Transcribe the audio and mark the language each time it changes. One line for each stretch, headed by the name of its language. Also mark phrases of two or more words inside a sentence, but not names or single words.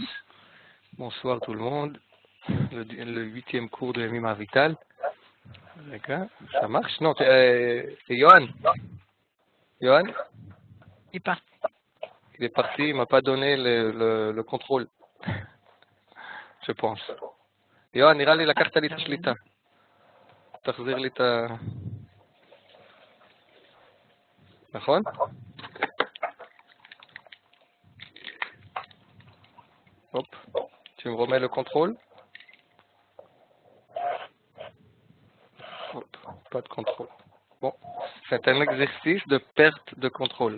French: Bonsoir tout le monde. Le 8e cours de Mima Vital. D'accord, ça marche? Non, c'est Johan. Johan, Il est parti. il est parti, il m'a pas donné le contrôle. Je pense. Johan,
Hebrew: נראה לי לקחת לי את השליטה. תחזיר לי את ה... נכון?
French: Hop. Tu me remets le contrôle? Hop. Pas de contrôle. Bon, c'est un exercice de perte de contrôle.